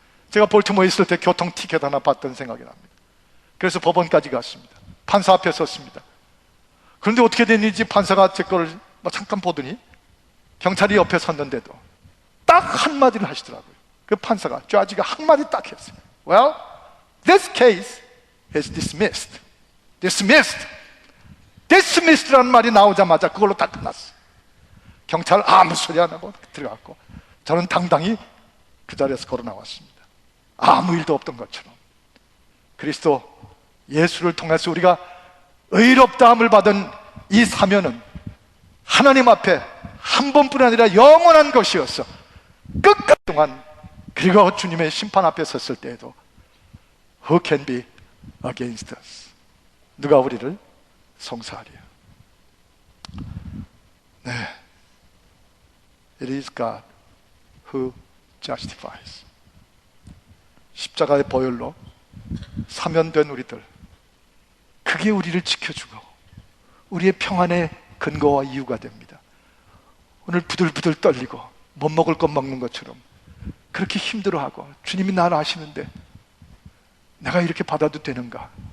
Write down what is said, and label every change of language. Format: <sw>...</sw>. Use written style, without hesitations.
<ko>제가 볼티모어에 있을 때 교통 티켓 하나 봤던 생각이 납니다. 그래서 법원까지 갔습니다. 판사 앞에 섰습니다. 그런데 어떻게 됐는지 판사가 제 거를 잠깐 보더니 경찰이 옆에 섰는데도 딱 한마디를 하시더라고요. 그 판사가, 저지가 한마디 딱 했어요.</ko> <en>Well, this case is dismissed. dismissed.</en> <ko>dismissed라는 말이 나오자마자 그걸로 딱 끝났어요. 경찰 아무 소리 안 하고 들어갔고, 저는 당당히 그 자리에서 걸어 나왔습니다. 아무 일도 없던 것처럼. 그리스도 예수를 통해서 우리가 의롭다함을 받은 이 사면은 하나님 앞에 한 번뿐 아니라 영원한 것이었어. 끝까지 동안. 그리고 주님의 심판 앞에 섰을 때에도</ko> <en>Who can be against us?</en> <ko>누가 우리를 송사하리요?</ko> <en>네, It is God who justifies.</en> <ko>십자가의 보혈로 사면된 우리들, 그게 우리를 지켜주고 우리의 평안의 근거와 이유가 됩니다. 오늘 부들부들 떨리고 못 먹을 것 먹는 것처럼 그렇게 힘들어하고, 주님이 나를 아시는데 내가 이렇게 받아도 되는가?</ko>